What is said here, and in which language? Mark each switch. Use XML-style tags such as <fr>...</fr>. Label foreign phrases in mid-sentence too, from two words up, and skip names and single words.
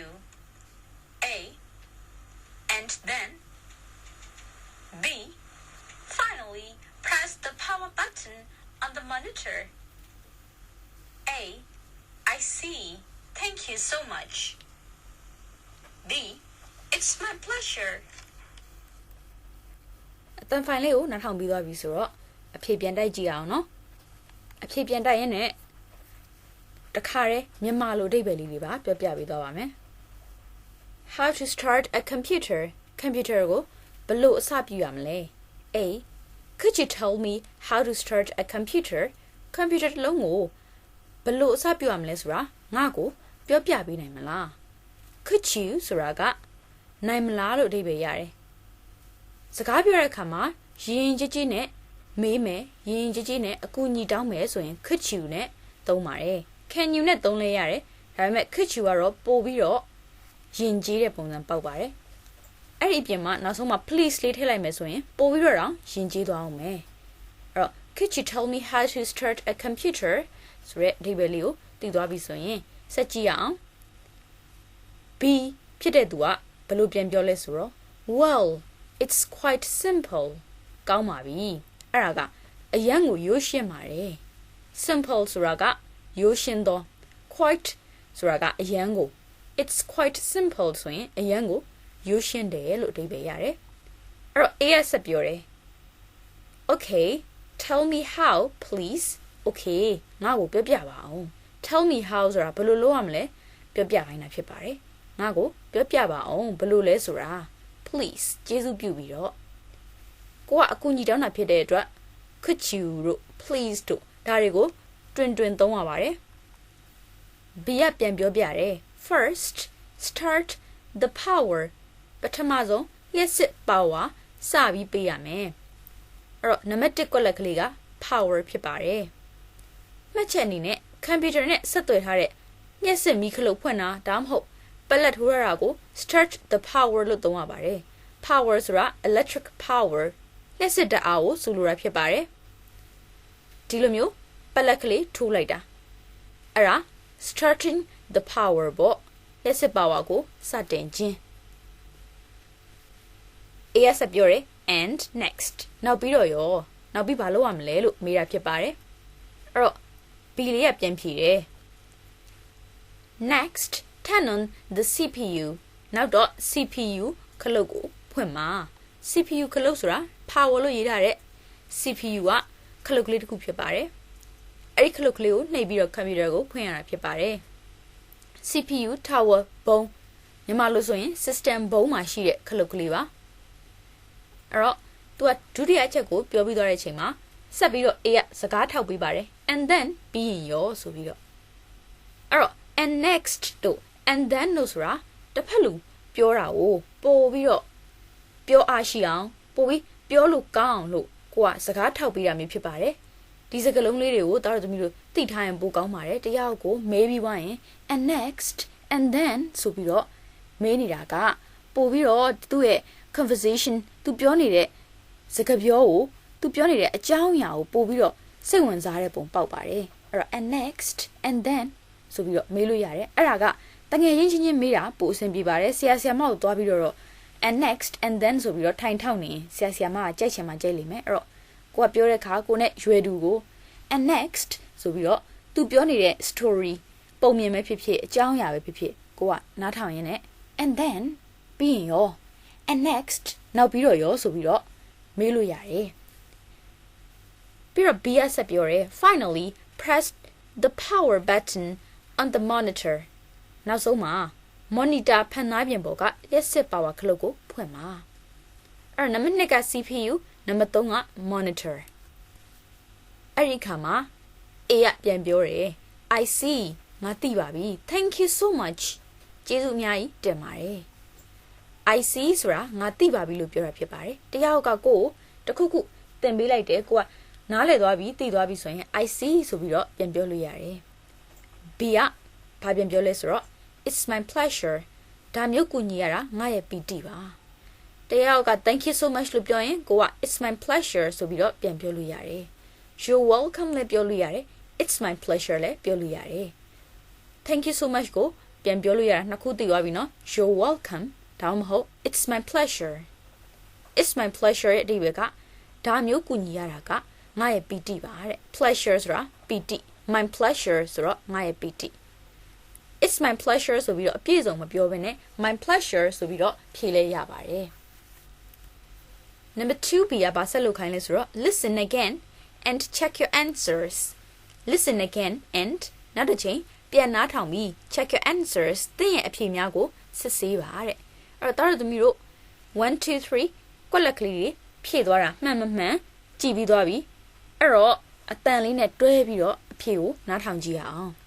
<en>A. And then. B. Finally, press the power button on the monitor. A. I see. Thank you so much. B. It's my pleasure.</en> <my>အတန်းဖိုင်လေးကိုနားထောင်ပြီးသွားပြီဆိုတော့အဖြေပြန်တိုက်ကြည့်အောင်နော်အဖြေပြန်တိုက်ရင်လည်းတခါတည်းမြန်မာလိုအဓိပ္ပာယ်လေးတွေပါပြောပြပေးသွားပါမယ်</my> <en>How to start a computer</en> <my>computer ကိုဘယ်လိုအစပြုရမလဲ A.</my> <en>Could you tell me how to start a computer computer</en> <my>တစ်လုံးကိုဘယ်လိုအစပြုရမလဲဆိုတာငါ့ကိုပြောပြပေးနိုင်မလား</my> <en>Could you</en> <my>ဆိုတာကနိုင်မလားလို့အဓိပ္ပာယ်ရတယ်စကားပြောတဲ့အခါမှာရင်ကြီးကြီးနဲ့မေးမယ်ရင်ကြီးကြီးနဲ့အကူအညီတောင်းမယ်ဆိုရင်</my> <en>could you</en> <my>နဲ့သုံးပါတယ်</my> <en>can you</en> <my>နဲ့သုံးလဲရတယ်ဒါပေမဲ့</my> <en>could you</en> <my>ကတော့ပို့ပြီးတော့ရင်ကြီးတဲ့ပုံစံပေါက်ပါတယ်အဲ့ဒီအပြင်မှာနောက်ဆုံးမှာ please လေးထည့်လိုက်မယ်ဆိုရင်ပို့ပြီးတော့ရင်ကြီးသွားအောင်မယ်အဲ့တော့</my> <en>could you tell me how to start a computer</en> <my>ဆိုတဲ့အဓိပ္ပာယ်လေးကိုသိသွားပြီဆိုရင်ဆက်ကြည့်ရအောင် B ဖြစ်တဲ့သူကဘယ်လိုပြန်ပြောလဲဆိုတော့</my> <en>well it's quite simple</en> <my>ကောင်းပါပြီအဲ့ဒါကအရန်ကိုရိုးရှင်းပါတယ် simple ဆိုတာကရိုးရှင်းသော quite ဆိုတာကအရန်ကို</my> <en>it's quite simple</en> <my>ဆိုရင်အရန်ကိုရိုးရှင်းတယ်လို့အဓိပ္ပာယ်ရတယ်အဲ့တော့ A ကဆက်ပြောတယ်</my> <en>okay tell me how please okay</en> <my>ငါ့ကိုပြောပြပါအောင်</my> <en>tell me how</en> <my>ဆိုတာဘယ်လိုလုပ်ရမလဲပြောပြခိုင်းတာဖြစ်ပါတယ်ငါ့ကိုပြောပြပါအောင်ဘယ်လိုလဲဆိုတာ please ကျေးဇူးပြုပြီးတော့ကိုကအကူအညီတောင်းတာဖြစ်တဲ့အတွက်</my> <en>could you</en> <my>တို့ please တို့ဒါတွေကိုတွင်တွင်သုံးရပါတယ် B ကပြန်ပြောပြတယ်</my> <en>first start the power</en> <my>ပထမဆုံးလျှပ်စစ် power စပြီးပေးရမယ်အဲ့တော့နံ ပါတ်1ကွက်လက်ကလေးက power ဖြစ်ပါတယ်မှတ်ချက်အနေနဲ့ computer နဲ့ဆက်သွယ်ထားတဲ့လျှပ်စစ်မီးခလုတ်ဖွင့်တာဒါမှမဟုတ်ပလက်ထိုးရတာကို</my> <en>start the power</en> <my>လို့သုံးရပါတယ် power ဆိုတာ</my> <en>electric power</en> <my>လျှပ်စစ်ဓာတ်အားကိုဆိုလိုတာဖြစ်ပါတယ်ဒီလိုမျိုးပလက်ကလေးထိုးလိုက်တာအဲ့ဒါ</my> <en>starting the power</en> <my>ပေါ့လျှပ်စစ် power ကိုစတင်ခြင်း A ကဆက်ပြောတယ်</my> <en>and next</en> <my>နောက်ပြီးတော့ရောနောက်ပြီးဘာလုပ်ရမလဲလို့မေးတာဖြစ်ပါတယ်အဲ့တော့ B လေးကပြန်ဖြေတယ်</my> <en>next turn on the CPU</en> <my>နောက် တော့ CPU ခလုတ်ကိုဖွင့်ပါ CPU ခလုတ်ဆိုတာ power လို့ရေးထားတဲ့ CPU ကခလုတ်ကလေးတစ်ခုဖြစ်ပါတယ်အဲ့ဒီခ လုတ်ကလေးကိုနှိပ်ပြီးတော့ computer ကိုဖွင့်ရတာဖြစ်ပါတယ်</my> <en>CPU tower</en> <my>ဘုံမြန်မာလို့ဆိုရင် system ဘုံမှာရှိတဲ့ခလုတ်ကလေးပါအဲ့တော့သူကဒုတိယအချက်ကိုပြောပြီးသွားတဲ့အချိန်မှာဆက်ပြီးတော့ A ကစကားထောက်ပေးပါတယ်</my> <en>and then</en> <my>ပြီးရင်ရောဆိုပြီးတော့အဲ့တော့</my> <en>and next</en> <my>တို့</my> <en>and then</en> <my>လို့ဆိုတာတစ်ဖက်လူပြောတာကိုပို့ပြီးတော့ပြောအားရှိအောင်ပို့ပြီးပြောလို့ကောင်းအောင်လို့ကိုကစကားထောက်ပေးတာမျိုးဖြစ်ပါတယ် ဒီစကားလုံးလေးတွေကိုတားတော်သမီးတို့သိထားရင်ပိုကောင်းပါတယ်တယောက်ကိုမေးပြီးွားရင်</my> <en>and next and then</en> <my>ဆိုပြီးတော့မေးနေတာကပို့ပြီးတော့သူ့ရဲ့ conversation သူပြောနေတဲ့စကားပြောကိုသူပြောနေတဲ့အကြောင်းအရာကိုပို့ပြီးတော့စိတ်ဝင်စားတဲ့ပုံပေါက်ပါတယ်အဲ့တော့</my> <en>and next and then</en> <my>ဆိုပြီးတော့မေးလို့ရတယ်အဲ့ဒါကတငယ်ချင်းမေးတာပို့အဆင်ပြေပါတယ်ဆရာမကိုသွားပြီးတော့</my> <en>and next and then</en> <my>ဆိုပြီးတော့ထိုင်ထောက်နေဆရာမကကြိုက်ချင်မှကြိုက်လိမ့်မယ်အဲ့တော့ကိုကပြောတဲ့အခါကို နဲ့ရွယ်သူကို</my> <en>and next</en> <my>ဆိုပြီးတော့သူပြောနေတဲ့ story ပုံမြင်ပဲဖြစ်ဖြစ်အကြောင်းအရာ ပဲဖြစ်ဖြစ်ကိုကနားထောင်ရင်းနဲ့</my> <en>and then</en> <my>ပြီးရင်ရော</my> <en>and next</en> <my>နောက်ပြီးတော့ရောဆိုပြီးတော့မေးလို့ရတယ်ပြီးတော့ B ဆက်ပြောရဲ</my> <en>finally press the power button on the monitor</en> <my>နောက်ဆုံးမှာ monitor ဖန်သားပြင်ပေါ်ကလျှက်စစ် power ခလုတ်ကိုဖွင့်ပါအဲ့နံပါတ်2က CPU နံပါတ်3က monitor အဲ့ဒီခါမှာ A ကပြန်ပြောတယ်</my> <en>I see</en> <my>ငါသိပါပြီ</my> <en>thank you so much</en> <my>ကျေးဇူးအများကြီးတင်ပါတယ်</my> <en>I see</en> <my>ဆိုတာငါသိပါပြီလို့ပြောတာဖြစ်ပါတယ်တယောက်ကကိုတခုခုသင်ပေးလိုက်တယ်ကိုကနားလည် သွားပြီသိသွားပြီဆိုရင်</my> <en>I see</en> <my>ဆိုပြီးတော့ပြန်ပြောလို့ရတယ် B ကဘာပြန်ပြောလဲဆိုတော့</my> <en>it's my pleasure</en> <my>ဒါမျိုးကူညီရတာငါရဲ့ပီတိပါတ ယောက်က</my> <en>thank you so much</en> <my>လို့ပြောရင်ကိုက</my> <en>it's my pleasure</en> <my>ဆိုပြီးတော့ပြန်ပြောလို့ရတယ်</my> <en>you're welcome</en> <my>လည်းပြောလို့ ရတယ်</my> <en>it's my pleasure</en> <my>လည်းပြောလို့ရတယ်</my> <en>thank you so much</en> <my>ကိုပြန်ပြောလို့ရတာနှစ်ခုသိသွားပြီနော်</my> <en>you're welcome</en> <my>ဒါမှမဟုတ်</my> <en>it's my pleasure it's my pleasure</en> <my>ရဲ့အဓိပ္ပာယ်ကဒါမျိုးကူညီရတာကငါရဲ့ပီတိပါတဲ့ pleasure ဆိုတာပီတိ</my> <en>my pleasure</en> <my>ဆိုတော့ငါရဲ့ပီတိ</my> <en>it's my pleasure</en> <my>ဆိုပြီးတော့အပြည့်စုံမပြောဘဲနဲ့</my> <en>my pleasure</en> <my>ဆိုပြီးတော့ဖြေလဲရပါတယ် number 2B ကဘာဆက်လုပ်ခိုင်းလဲဆိုတော့</my> <en>listen again and check your answers listen again and</en> <my>နောက်တစ်ချိန်ပြန်နားထောင်ပြီး</my> <en>check your answers</en> <my>သင်ရဲ့အဖြေများကိုစစ်ဆေးပါတဲ့အဲ့တော့တားတော်သမီးတို့1 2 3ကွက်လက်ကလေးတွေဖြည့်သွားတာမှန်မမှန်ကြည့်ပြီးသွားပြီအဲ့တော့အတန်လေးနဲ့တွဲပြီးတော့အဖြေကိုနားထောင်ကြည့်ရအောင်</my>